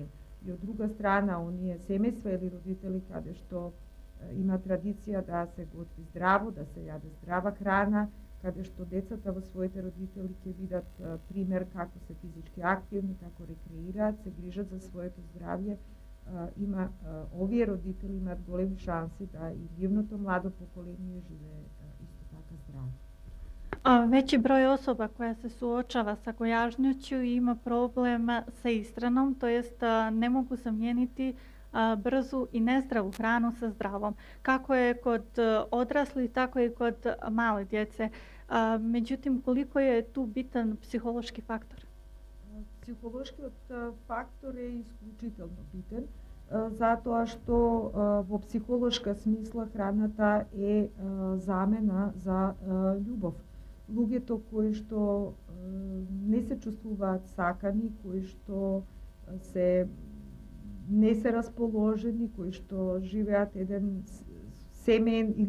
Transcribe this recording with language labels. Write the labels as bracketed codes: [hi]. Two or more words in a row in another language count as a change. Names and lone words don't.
[mk] И од друга страна, оние семејства или родители каде што има традиција да се готви здраво, да се јаде здрава храна, каде што децата во своите родители ќе видат пример како се физички активни, како рекреираат, се грижат за своето здравје, овие родители имаат големи шанси да и нивното младо поколение живее исто така здраво. [bs] Veći broj osoba koja se suočava sa gojažnjoću ima problem sa ishranom, to jest ne mogu zamijeniti brzu i nezdravu hranu sa zdravom. Kako je kod odraslih, tako i kod male djece. Međutim, koliko je tu bitan psihološki faktor? [mk] Psihološkiот фактор е исклучително битен, затоа што во психолошка смисла храната е замена за љубов. Луѓето кои што не се чувствуваат сакани, кои што не се расположени, кои што живеат еден семеен или